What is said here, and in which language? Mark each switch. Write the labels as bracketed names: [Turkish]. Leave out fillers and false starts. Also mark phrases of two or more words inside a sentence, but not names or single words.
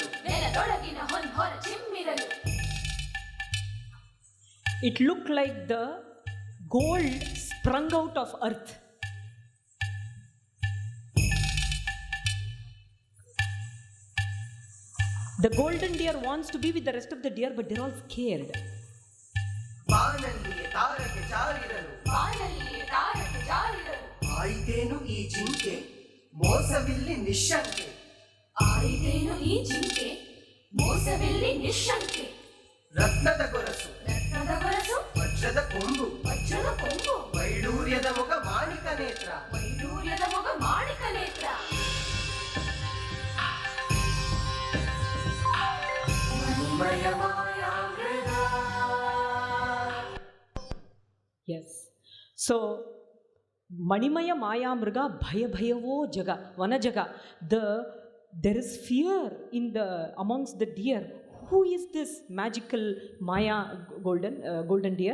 [Kannada] ನೆಲದೊಳಗಿನ ಹೊರ ಚಿಮ್ಮಿರಲು [English] It looked like the gold sprung out of earth. The golden deer wants to be with the rest of the deer, but they're all scared. [Kannada] ಬಾನಲ್ಲಿಯೇ ತಾರಕೆ ಜಾರಿರಲು ಬಾನಲ್ಲಿಯೇ ತಾರಕ ಜಾರಿರಲು ಆಯಿತೇನು ಈ ಜಿಂಕೆ ಮೋಸವಿಲ್ಲಿ ನಿಶಂಕೆ ಆಯಿತೇನು ಈ ಜಿಂಕೆ ಮೋಸವಿಲ್ಲಿ ನಿಶಂಕೆ ರತ್ನದ ಗೊರಸು ರತ್ನದ ಗೊರಸು ವಜ್ರದ ಕೊಂಬು ವಜ್ರದ ಕೊಂಬು ವೈಡೂರ್ಯದ ಮೊಗ ಮಾಣಿಕ ನೇತ್ರ ವೈಡೂರ್ಯದ ಮೊಗ ಮಾಣಿಕ ನೇತ್ರ ಮಣಿಮಯ ಮಾಯಾಮೃಗ. [English] Yes. So, [Kannada] ಮಣಿಮಯ ಮಾಯಾ ಮೃಗ ಭಯ ಭಯವೋ ಜಗ, ವನಜಗ. [English] There is fear in amongst the deer. Who is this magical Maya golden deer?